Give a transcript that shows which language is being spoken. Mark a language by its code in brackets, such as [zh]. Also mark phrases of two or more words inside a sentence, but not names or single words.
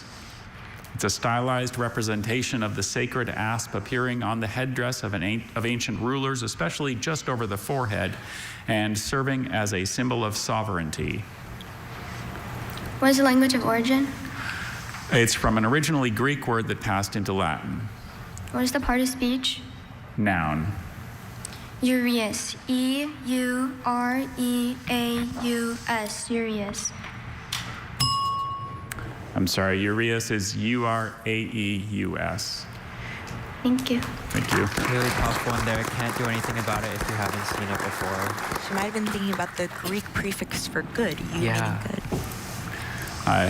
[en] It's a stylized representation of the sacred asp appearing on the headdress of ancient rulers, especially just over the forehead, and serving as a symbol of sovereignty. What is the language of origin? It's from an originally Greek word that passed into Latin. What is the part of speech? Noun. Urias. E-U-R-E-A-U-S. Urias. I'm sorry, Urias is U-R-A-E-U-S. Thank you. Thank you. Really tough one there. Can't do anything about it if you haven't seen it before. She might have been thinking about the Greek prefix for good, you meaning good. Hi.